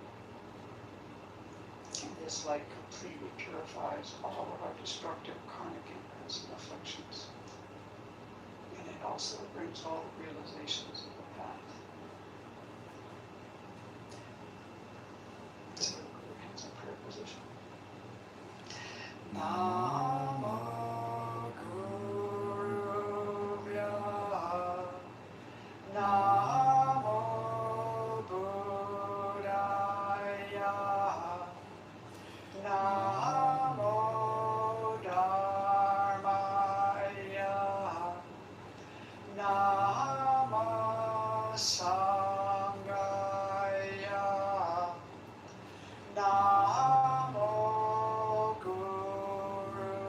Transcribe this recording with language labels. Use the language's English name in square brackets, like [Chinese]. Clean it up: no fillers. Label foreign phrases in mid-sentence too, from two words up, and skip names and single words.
[English] And this light completely purifies all of our destructive karmic imprints and afflictions. And it also brings all the realizations of the path. So, put your hands in prayer position. [Sanskrit] Namo Guruvya, Namo Buddhaya, Namo Dharmaya, Namo Sanghaya, Namo Guruvaya.